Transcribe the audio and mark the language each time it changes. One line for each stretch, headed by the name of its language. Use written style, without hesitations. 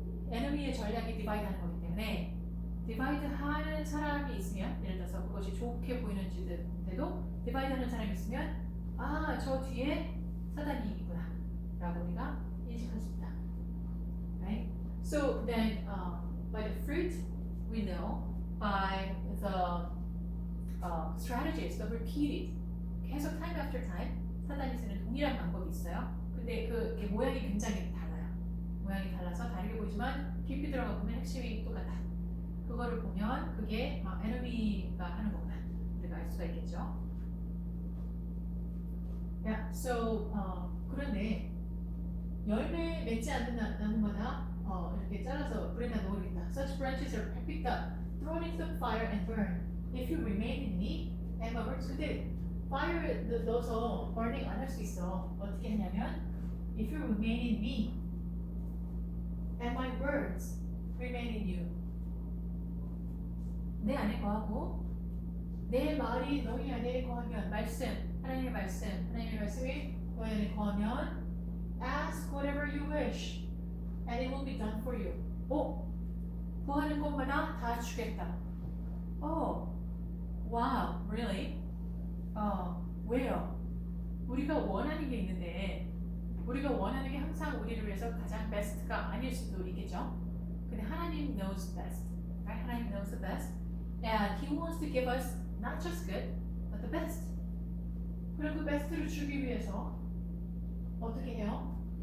Korean: 에너미의 전략이 디바이드하는 거기 때문에 디바이드하는 사람이 있으면 예를 들어서 그것이 좋게 보이는지도 디바이드하는 사람이 있으면 아, 저 뒤에 사단이 있구나 라고 우리가 인식할 수 있다.
English: Right? So then by the fruit we know by the strategies, the repeated
Korean: 계속
English: time after time
Korean: 사단이 쓰는 동일한 방법이 있어요. 근데 그게 모양이 굉장히 달라요. 모양이 달라서 다르게 보이지만 깊이 들어가 보면 핵심이 똑같아. 그거를 보면 그게 에너미가 하는 거구나 우리가 알 수가 있겠죠.
English: Yeah, so
Korean: 그런데 열매 맺지 않는 나무마다 이렇게 잘라서 불에다 놓으겠다.
English: Such branches are picked up, thrown into the fire and burned. If you remain in me, and my words.
Korean: 근데 fire 넣어서 burning 안 할 수 있어. 어떻게 하냐면
English: if you remain in me, and my words remain in you.
Korean: 내 안에 거하고 내 말이 너희 안에 거하면 말씀, 하나님의 말씀이 너희 안에 거하면
English: ask whatever you wish and it will be done for you.
Korean: 구하는 것마다 다 주겠다.
English: Wow, really?
Korean: 왜요? 우리가 원하는 게 있는데 우리가 원하는 게 항상 우리를 위해서 가장 베스트가 아닐 수도 있겠죠.
English: 근데 하나님 knows best, right? 하나님 knows the best, and He wants to give us not just good, but the best.
Korean: 그리고 그 베스트를 주기 위해서 어떻게 해요?